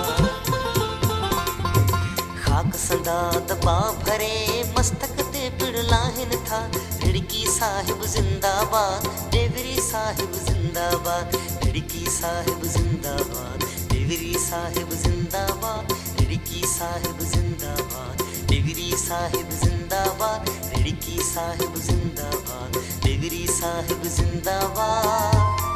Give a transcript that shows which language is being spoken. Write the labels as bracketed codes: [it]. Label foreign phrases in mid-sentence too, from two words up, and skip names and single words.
[pa] ਖਾਕ ਸੰਦਾ ਦਬਾ ਭਰੇ ਮਸਤਕ ਤੇ ਪਿੜ ਲਾਹਿਨਿ ਥਾ, ਰਿੜਕੀ ਸਾਹਿਬ ਜ਼ਿੰਦਾਬਾਦ, ਡੇਵਰੀ ਸਾਹਿਬ ਜ਼ਿੰਦਾਬਾਦ, ਰਿੜਕੀ ਸਾਹਿਬ ਜ਼ਿੰਦਾਬਾਦ, ਡੇਵਰੀ ਸਾਹਿਬ ਜ਼ਿੰਦਾਬਾਦ, ਰਿੜਕੀ ਸਾਹਿਬ ਜ਼ਿੰਦਾਬਾਦ, ਡੇਵਰੀ ਸਾਹਿਬ ਜ਼ਿੰਦਾਬਾਦ, ਰਿੜਕੀ ਸਾਹਿਬ ਜ਼ਿੰਦਾਬਾਦ, ਡੇਵਰੀ ਸਾਹਿਬ ਜ਼ਿੰਦਾਬਾਦ।